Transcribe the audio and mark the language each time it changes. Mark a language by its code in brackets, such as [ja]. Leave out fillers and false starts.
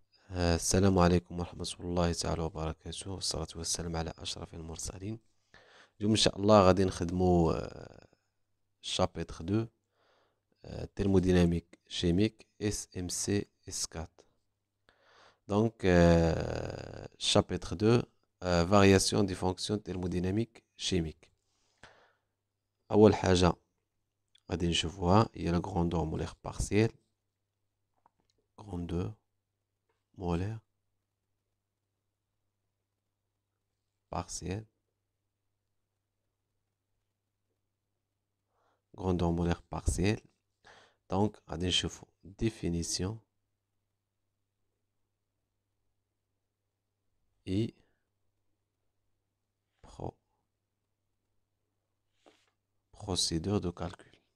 [ar] السلام عليكم ورحمة الله تعالى وبركاته، والصلاة والسلام على أشرف المرسلين. اليوم إن شاء الله غادي نخدمو شابتر 2 [fr] thermodynamique chimique SMC S4. Donc chapitre 2 variation des fonctions thermodynamiques chimiques. [ar] أول حاجة غادي نشوفوها هي [fr] la grandeur molaire partielle. Grandeur molaire partielle. Grandeur molaire partielle. Donc [ar] غادي نشوفو [fr] définition et procédure de calcul.